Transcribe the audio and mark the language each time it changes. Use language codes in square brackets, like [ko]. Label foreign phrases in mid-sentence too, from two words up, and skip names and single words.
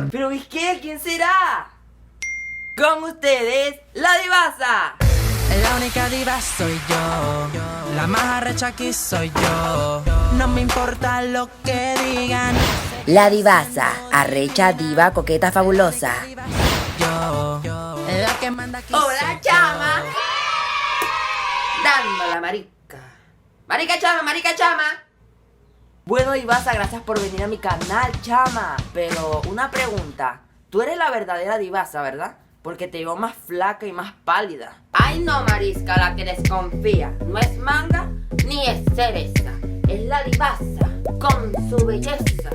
[es] ¿Pero es qué? ¿Quién será? Con ustedes, la Divasa. La única diva soy yo, la más arrecha aquí soy yo. No me importa lo que digan. La Divasa, arrecha, diva, coqueta, fabulosa. Yo, la que manda aquí. Hola, chama. Dándola, marica. Marica chama, marica chama. Bueno, Divasa, gracias por venir a mi canal, chama. Pero una pregunta, tú eres la verdadera Divasa, ¿verdad? Porque te veo más flaca y más pálida. Ay, no, marisca, la que desconfía. No es manga ni es cereza. Es la divasa con su belleza.